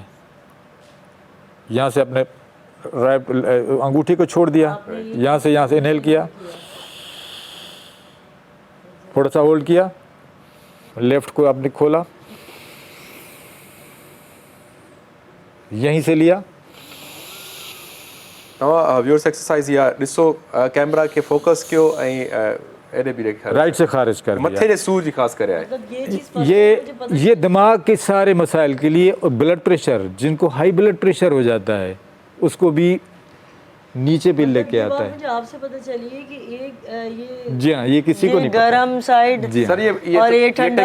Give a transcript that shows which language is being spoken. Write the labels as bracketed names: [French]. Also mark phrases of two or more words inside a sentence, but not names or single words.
[Urdu] یہاں سے اپنے انگوٹھی کو چھوڑ دیا، یہاں سے انہیل کیا، تھوڑا سا ہولڈ کیا، لیفٹ کو آپ نے کھولا، یہیں سے لیا. [English] viewers exercise [Sindhi] या ॾिसो कैमरा के फोकस कयो ऐं एॾे बि ॾेखारियो। [Urdu] رائٹ سے خارج کر دیا. [Sindhi] मथे जे सूर जी ख़ासि करे आहे। [Urdu] مطلب یہ چیز یہ دماغ کے سارے مسائل کے لیے، اور [English] blood pressure, [Urdu] جن کو [English] high blood pressure [Urdu] ہو جاتا ہے اس کو بھی نیچے بھی لے کے آتا ہے. مجھے آپ سے پتا چلی ہے کہ ایک جی ہاں، یہ کسی کو نہیں پتا. گرم سائیڈ جی ہاں. سر یہ اور یہ ٹھنڈا